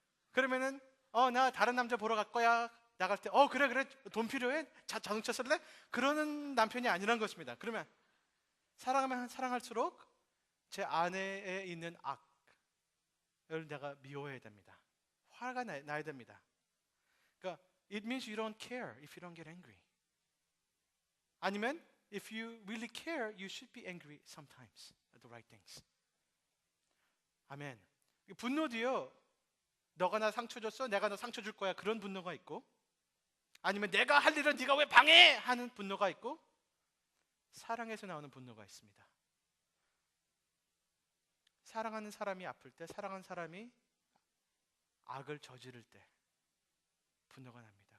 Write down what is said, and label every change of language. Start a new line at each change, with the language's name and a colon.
Korean: 그러면은 나 다른 남자 보러 갈 거야. 나갈 때 그래 돈 필요해? 자동차 쓸래? 그러는 남편이 아니란 것입니다. 그러면 사랑하면 사랑할수록 제 아내에 있는 악을 내가 미워해야 됩니다. 화가 나야 됩니다. 그러니까
English: it means you don't care if you don't get angry.
Korean: 아니면
English: if you really care, you should be angry sometimes at the right things.
Korean: 아멘. 분노도요, 너가 나 상처 줬어, 내가 너 상처 줄 거야, 그런 분노가 있고, 아니면 내가 할 일은 네가 왜 방해해 하는 분노가 있고, 사랑에서 나오는 분노가 있습니다. 사랑하는 사람이 아플 때, 사랑하는 사람이 악을 저지를 때 분노가 납니다.